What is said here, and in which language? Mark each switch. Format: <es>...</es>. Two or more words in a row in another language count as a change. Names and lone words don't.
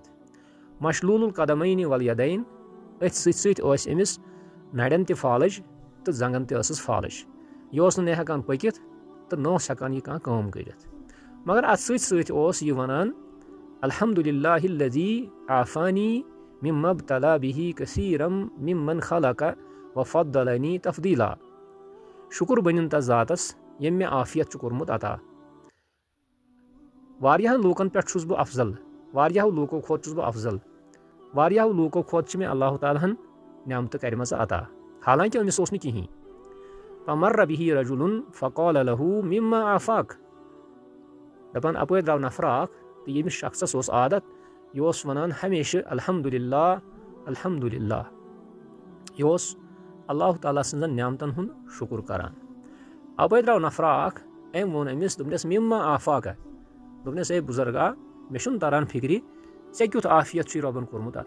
<ar>مشلول القدمين واليدين,</ar> <ks>अथ अमिस नड़न तह फालज तो जंगन तह फालज। यह हेकान पकित तो न हेकान यह कह काम करित। मगर अत यह वनान</ks> <ar>الحمد لله الذي عافاني مما ابتلى به كثيرا ممن خلق وفضلني تفضيلا.</ar> <ks>शुक्र बनिन तस ज़ातस यम मे आफियत कोरमुत अता। वारियाहन लूकन पे छुस बह अफजल, वारियाहो लूको खोत छुस बह अफजल, वारियाहो लूको खोत मे अल्लाह तालाहन न्यामत करमज अता, हालांकि अमिस ओस न किहीं।</ks> <ar>فمر به رجل فقال له مما عافاك.</ar> <ks>दपन अपर द्राव नफर अख तो यमिस शख्सस ओस आदत यह वनान हमेशा</ks> <ar>الحمد لله الحمد لله.</ar> <ks>यह अल्लाह ताला सजन न्यामतन हुंद शुक्र करान। अपर द्राव नफर अख अम वोन अमिस दोपनस</ks> <ar>مما عافاك,</ar> <ks>दोपनस ए बुजुर्गा मे छुन तरान फिक्रि ऐ क्युथ आफियत रबन कोरमुत अता।</ks>